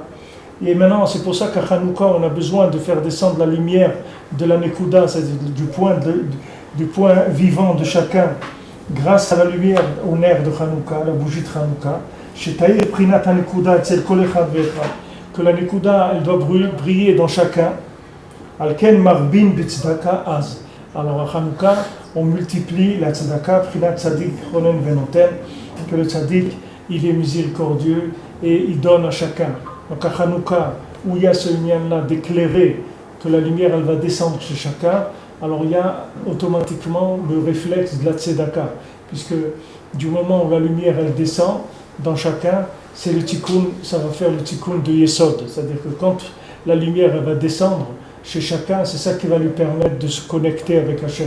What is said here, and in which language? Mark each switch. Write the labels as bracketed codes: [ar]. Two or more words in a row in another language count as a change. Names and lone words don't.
[fr] Et maintenant, c'est pour ça qu'à Chanouka, on a besoin de faire descendre la lumière de la nekuda, c'est-à-dire du point vivant de chacun. Grâce à la lumière au nerf de Hanouka, la bougie de Hanouka, que la Nekuda, elle doit briller dans chacun. [he] לכן מרבין בצדקה אז. [fr] Alors à Hanouka, on multiplie la tzedaka, [he] פרינת צדיק חונן ונותן, [fr] que le tzadik, il est miséricordieux et il donne à chacun. Donc à Hanouka, où il y a ce lien-là d'éclairer, que la lumière, elle va descendre chez chacun, alors il y a automatiquement le réflexe de la tzedaka, puisque du moment où la lumière elle descend dans chacun, c'est le tikkun, ça va faire le tikkun de Yesod, c'est-à-dire que quand la lumière elle va descendre chez chacun, c'est ça qui va lui permettre de se connecter avec Hachem.